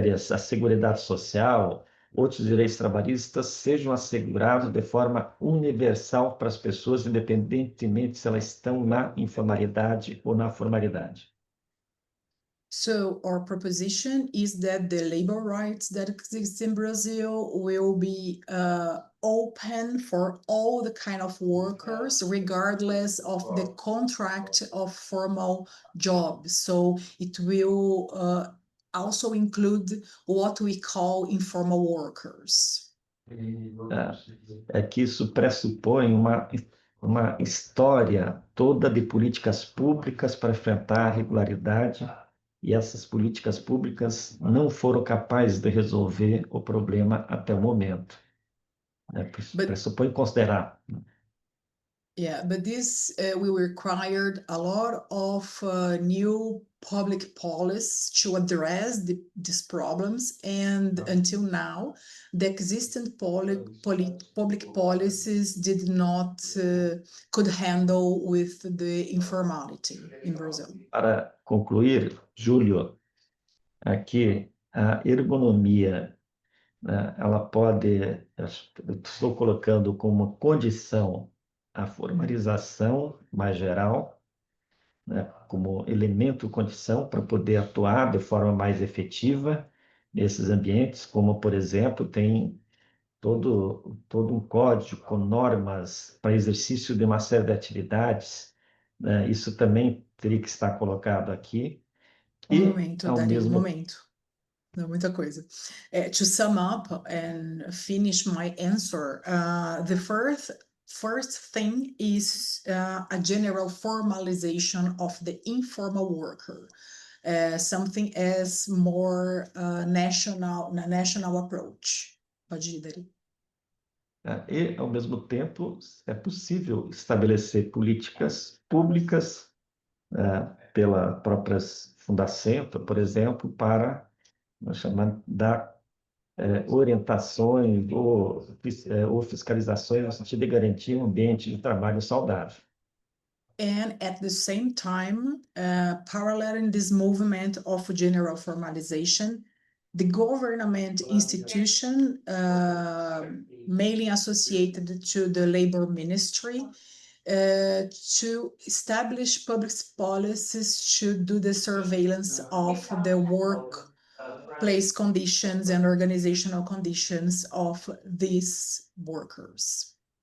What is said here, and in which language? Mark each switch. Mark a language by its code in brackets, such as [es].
[pt] a Seguridade Social, outros direitos trabalhistas sejam assegurados de forma universal para as pessoas, independentemente se elas estão na informalidade ou na formalidade. [en] So our proposition is that the labor rights that exist in Brazil will be open for all the kind of workers, regardless of the contract of formal jobs. So it will also include what we call informal workers. [pt] É que isso pressupõe uma história toda de políticas públicas para enfrentar a irregularidade, e essas políticas públicas não foram capazes de resolver o problema até o momento. Pressupõe considerar. [en] Yeah, but this will require a lot of new public policies to address these problems, and until now, the existing public policies did not could handle with the informality in Brazil. [pt] Para concluir, Júlio, aqui a ergonomia, ela pode, eu estou colocando como condição a formalização mais geral, né, como elemento condição para poder atuar de forma mais efetiva nesses ambientes, como, por exemplo, tem todo um código com normas para exercício de uma série de atividades, né, isso também teria que estar colocado aqui. Momento, Dario, momento. Não, muita coisa. [en] To sum up and finish my answer, the first thing is a general formalization of the informal worker, something as more national approach. [pt] Pode ir, Dari. E, ao mesmo tempo, é possível estabelecer políticas públicas pela própria Fundacentro, por exemplo, para dar orientações ou fiscalizações no sentido de garantir um ambiente de trabalho saudável. [en] And at the same time, paralleling this movement of general formalization, the government institution mainly associated to the labor ministry to establish public policies to do the surveillance of the workplace conditions and organizational conditions of these workers.